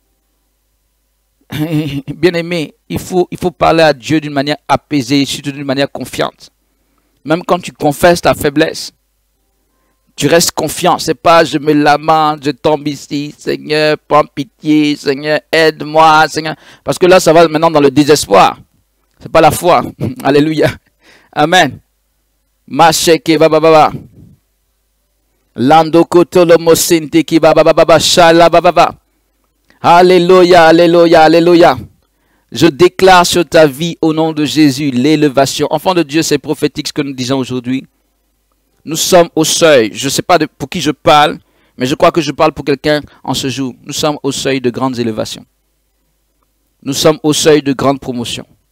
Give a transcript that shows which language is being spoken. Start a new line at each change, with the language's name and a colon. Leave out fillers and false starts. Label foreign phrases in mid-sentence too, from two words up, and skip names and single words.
French: Bien-aimé, il faut parler à Dieu d'une manière apaisée, surtout d'une manière confiante. Même quand tu confesses ta faiblesse, tu restes confiant. Ce n'est pas je me lamente, je tombe ici, Seigneur, prends pitié, Seigneur, aide-moi, Seigneur. Parce que là, ça va maintenant dans le désespoir. Ce n'est pas la foi. Alléluia. Amen. Macheke bababa. Lando kotolo mosente ki bababa shala bababa. Alléluia, alléluia, alléluia. Je déclare sur ta vie au nom de Jésus l'élévation. Enfant de Dieu, c'est prophétique ce que nous disons aujourd'hui. Nous sommes au seuil. Je ne sais pas pour qui je parle, mais je crois que je parle pour quelqu'un en ce jour. Nous sommes au seuil de grandes élévations. Nous sommes au seuil de grandes promotions.